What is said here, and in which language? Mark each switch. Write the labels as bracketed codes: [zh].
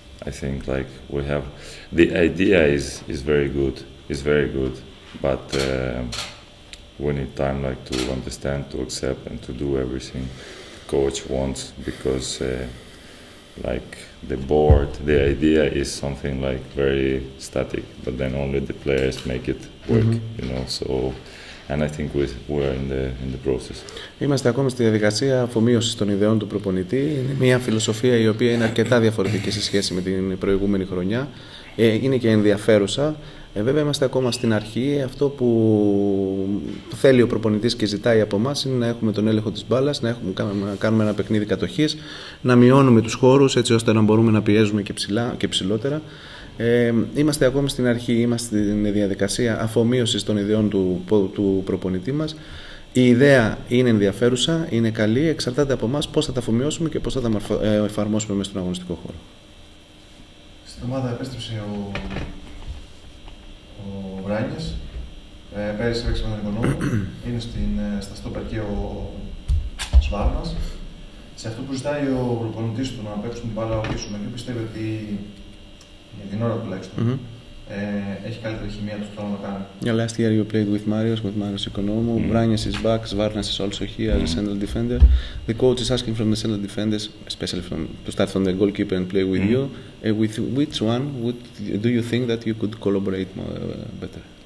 [en] I think like we have the idea is very good, but we need time like to understand, to accept, and to do everything the coach wants, because like the board, the idea is something like very static, but then only the players make it work, you know. So, and I think we're in the process. [el] Είμαστε ακόμη στη διαδικασία αφομοίωσης των ιδεών του προπονητή. Είναι μια φιλοσοφία η οποία είναι αρκετά διαφορετική σε σχέση με την προηγούμενη χρονιά. Είναι και ενδιαφέρουσα. Βέβαια είμαστε ακόμα στην αρχή. Αυτό που θέλει ο προπονητής και ζητάει από εμάς είναι να έχουμε τον έλεγχο της μπάλας, να κάνουμε ένα παιχνίδι κατοχής, να μειώνουμε τους χώρους έτσι ώστε να μπορούμε να πιέζουμε και ψηλά και ψηλότερα. Είμαστε ακόμη στην αρχή, είμαστε στην διαδικασία αφομοίωσης των ιδεών του προπονητή μας. Η ιδέα είναι ενδιαφέρουσα, είναι καλή, εξαρτάται από εμάς πώς θα τα αφομοιώσουμε και πώς θα τα εφαρμόσουμε μέσα στον αγωνιστικό χώρο. Στην ομάδα επέστρεψε ο Βράνιες, πέρυσι έπαιξε με τον Οικονόμου, είναι στα στόπερ και ο Σβάρνας. Σε αυτό που ζητάει ο προπονητής του να παίξουν την μπάλα πίσω, με ποιο πιστεύει ότι για την ώρα τουλάχιστον έχει καλύτερη χημεία του χρόνου να κάνει. [en] Yeah, last year you played with Marios Economou. Branias is back, Svarnas is also here as a central defender. The coach is asking from the central defenders, especially to start from the goalkeeper and play with you. With which one do you think that you could collaborate better?